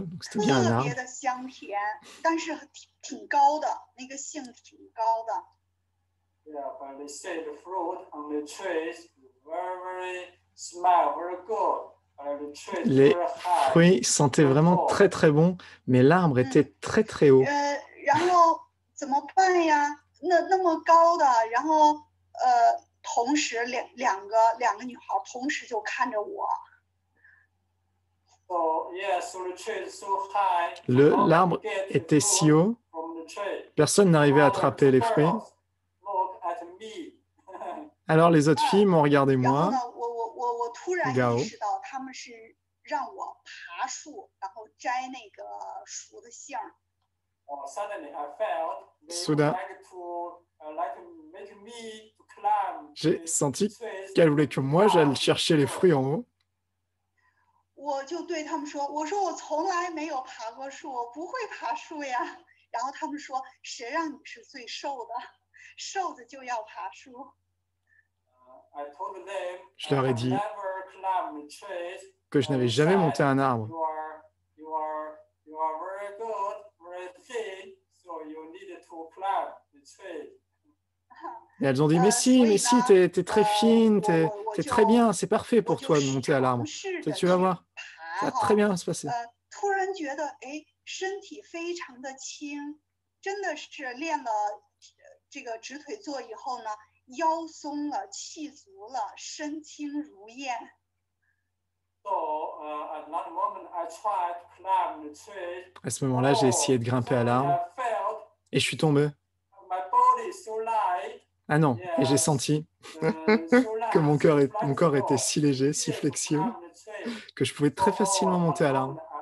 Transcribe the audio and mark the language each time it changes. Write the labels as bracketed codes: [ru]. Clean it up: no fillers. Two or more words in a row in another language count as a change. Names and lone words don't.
[fr] Donc c'était bien un arbre. [zh] 香甜，但是挺高的，那个杏挺高的。 [en] Yeah, but they say the fruit on the trees very smell very good. [fr] Les fruits sentaient vraiment très très bons, mais l'arbre était très très haut. [zh] 然后怎么办呀？那么高的，然后同时两个女孩同时就看着我。 [fr] L'arbre était si haut, personne n'arrivait à attraper les fruits. Alors les autres filles m'ont regardé moi, Gao. Soudain, j'ai senti qu'elle voulait que moi j'aille chercher les fruits en haut. [zh] 我就对他们说：“我说我从来没有爬过树，我不会爬树呀。” 然后他们说：“谁让你是最瘦的？瘦子就要爬树。” [fr] Je leur ai dit que je n'avais jamais monté un arbre. Et elles ont dit, mais si, t'es très fine, t'es très bien, c'est parfait pour toi de monter à l'arbre. Tu vas voir, ça va très bien se passer. [zh] 突然觉得，哎，身体非常的轻，真的是练了这个直腿坐以后呢，腰松了，气足了，身轻如燕。 [fr] À ce moment-là, j'ai essayé de grimper à l'arbre et je suis tombé. Ah non, et j'ai senti que mon corps était si léger, si flexible, que je pouvais très facilement monter à l'arbre.